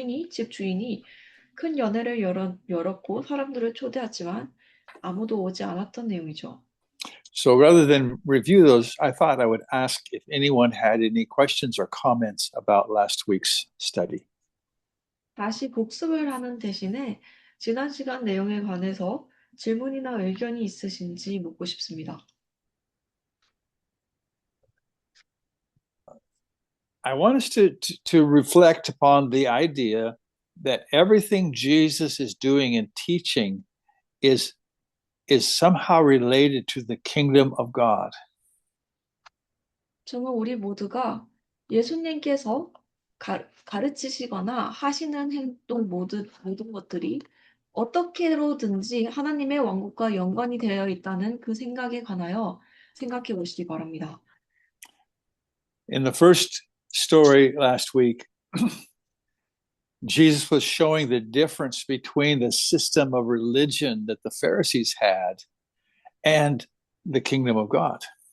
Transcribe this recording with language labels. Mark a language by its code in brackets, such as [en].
[ko] 집 주인이 큰 연회를 열었고 사람들을 초대했지만 아무도 오지 않았던 내용이죠. [en] So rather than review those, I thought I would ask if anyone had any questions or comments about last week's study. [ko] 다시 복습을 하는 대신에 지난 시간 내용에 관해서 질문이나 의견이 있으신지 묻고 싶습니다. [en] I want us to reflect upon the idea that everything Jesus is doing and teaching is somehow related to the kingdom of God. [ko] 저는 우리 모두가 예수님께서 가르치시거나 하시는 행동 모든 것들이 어떻게로든지 하나님의 왕국과 연관이 되어 있다는 그 생각에 관하여 생각해 보시기 바랍니다. [en] In the first story last week, Jesus was showing the difference between the system of religion that the Pharisees had and the kingdom of God.